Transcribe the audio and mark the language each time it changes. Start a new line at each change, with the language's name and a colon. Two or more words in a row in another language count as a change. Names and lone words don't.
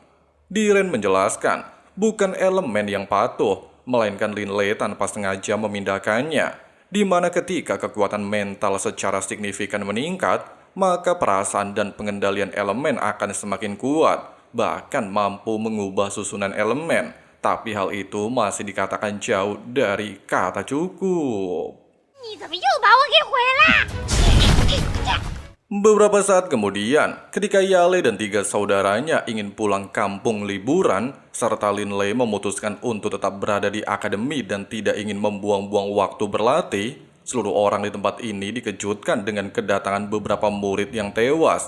Indonesian: Diren menjelaskan, bukan elemen yang patuh, melainkan Lin Lei tanpa sengaja memindahkannya, di mana ketika kekuatan mental secara signifikan meningkat, maka perasaan dan pengendalian elemen akan semakin kuat, bahkan mampu mengubah susunan elemen. Tapi hal itu masih dikatakan jauh dari kata cukup.
Chinese: 你怎么又把我给毁了？
Indonesian: Beberapa saat kemudian, ketika Yale dan 3 saudaranya ingin pulang kampung liburan, serta Lin Lei memutuskan untuk tetap berada di akademi dan tidak ingin membuang-buang waktu berlatih, seluruh orang di tempat ini dikejutkan dengan kedatangan beberapa murid yang tewas.